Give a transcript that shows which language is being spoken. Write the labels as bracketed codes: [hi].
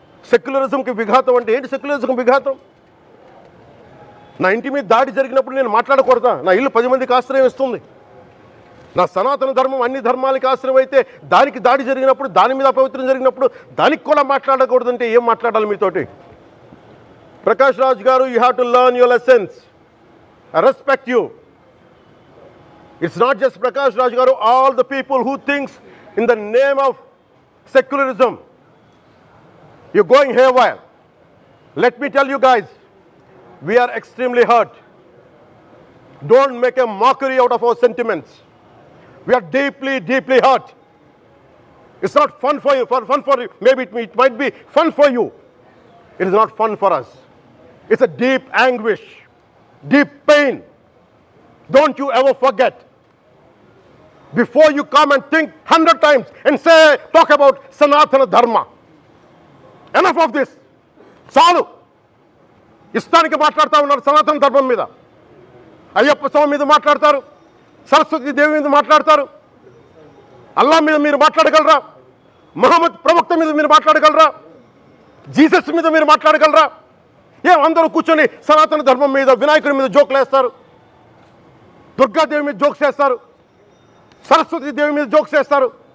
[te] సెక్యులరిజంకి విఘాతం అంటే ఏంటి? సెక్యులరిజంకి విఘాతం నా ఇంటి మీద దాడి జరిగినప్పుడు నేను మాట్లాడకూడదా? నా ఇల్లు 10 మందికి ఆశ్రయం ఇస్తుంది. నా సనాతన ధర్మం అన్ని ధర్మాలకి ఆశ్రయం అయితే దానికి దాడి జరిగినప్పుడు, దాని మీద అపవిత్రం జరిగినప్పుడు దానికి కూడా మాట్లాడకూడదంటే ఏం మాట్లాడాలి మీతోటి? [en] Prakash Raj Garu, you have to learn your lessons. I respect you. It's not just Prakash Raj Garu, all the people who thinks in the name of secularism. You're going haywire. Let me tell you guys, we are extremely hurt. Don't make a mockery out of our sentiments. We are deeply, deeply hurt. It's not fun for you. Maybe it might be fun for you. It is not fun for us. It's a deep anguish, deep pain. Don't you ever forget. Before you come and think 100 times and say, talk about Sanatana Dharma. Enough of this. [te] చాలు. ఇష్టానికి మాట్లాడుతూ ఉన్నారు సనాతన ధర్మం మీద. అయ్యప్ప స్వామి మీద మాట్లాడతారు, సరస్వతి దేవి మీద మాట్లాడతారు. అల్లా మీద మీరు మాట్లాడగలరా? మహమ్మద్ ప్రవక్త మీద మీరు మాట్లాడగలరా? జీసస్ మీద మీరు మాట్లాడగలరా? అందరూ కూర్చొని సనాతన ధర్మం మీద, వినాయకుడి మీద జోకులు వేస్తారు, దుర్గాదేవి మీద జోక్స్ వేస్తారు, సరస్వతి దేవి మీద జోక్స్ వేస్తారు.